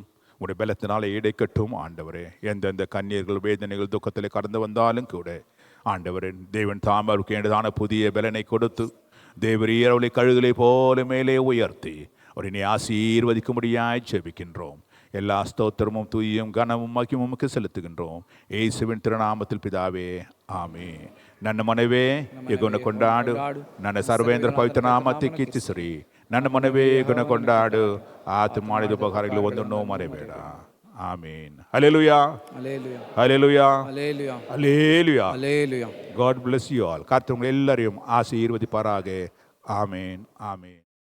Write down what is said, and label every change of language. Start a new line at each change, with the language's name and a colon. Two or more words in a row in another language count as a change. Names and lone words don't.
Tamil: உடைய பலத்தினால இடைக்கட்டும் ஆண்டவரே. எந்தெந்த கண்ணீர்கள் வேதனைகள் துக்கத்தில் கடந்து வந்தாலும் கூட ஆண்டவரே, தேவன் தாம் அவருக்கு வேண்டியதான புதிய பலனை கொடுத்து தேவர் ஈரவளை கழுகுகளை போல மேலே உயர்த்தி அவரை நீ ஆசீர்வதிக்கும்படியாய் ஜெபிக்கின்றோம். எல்லா ஸ்தோத்திரமும் தூயும் கனமும் மகிமுக்கு செலுத்துகின்றோம் இயேசுவின் திருநாமத்தில் பிதாவே, ஆமென்.
Kannada: ನನ್ನ ಮನವೇ ಗುಣ ಕೊಂಡಾಡು, ನನ್ನ ಸರ್ವೇಂದ್ರ ಪವಿತ್ರ ನಾಮಕ್ಕೆ ಕೀರ್ತಿಸಿರಿ. ನನ್ನ ಮನವೇ ಗುಣ ಕೊಂಡಾಡು, ಆತ ಮಾಡಿದ ಉಪಕಾರಗಳು ಒಂದನ್ನೂ ಮರೆಬೇಡ. ಆಮೆನ್. ಹಲ್ಲೆಲೂಯಾ, ಹಲ್ಲೆಲೂಯಾ, ಹಲ್ಲೆಲೂಯಾ.
English: God bless you all.
Kannada: ಕರ್ತನು ಎಲ್ಲರಿಗೂ ಆಶೀರ್ವದಿಪಾರಾಗೆ. ಆಮೆನ್, ಆಮೆನ್.